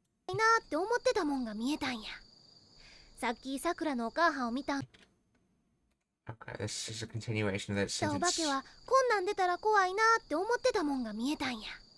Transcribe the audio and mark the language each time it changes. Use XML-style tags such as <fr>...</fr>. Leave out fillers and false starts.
<ja>いなって思ってたもんが見えたんや。さっきさくらのお母はんを見た</ja> <en>Okay, this is a continuation of that</en> <ja>お化け</ja> <en>sentence.</en> <ja>はこんなん出たら怖いなって思ってたもんが見えたんや。</ja>